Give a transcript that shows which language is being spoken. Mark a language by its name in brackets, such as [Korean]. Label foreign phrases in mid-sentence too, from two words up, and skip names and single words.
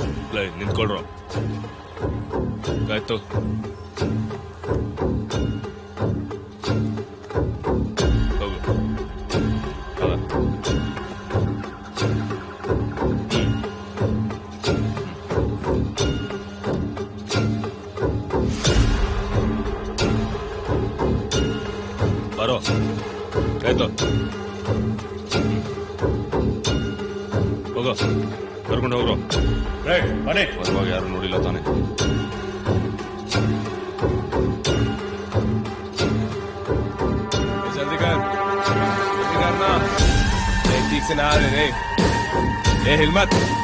[Kannada] ನಿಂತ್ಕೊಳ್ರು ಆಯ್ತು. ಹೋಗು ಬರೋ ಆಯ್ತು. ಹೋಗೋ ಕರ್ಕೊಂಡು ಹೋಗ್ರು. ಬರುವಾಗ ಯಾರು ನೋಡಿಲ್ಲ ತಾನೆ. [Hindi] जल्दी कर ना, ठीक से ना आ रहे ए हिम्मत.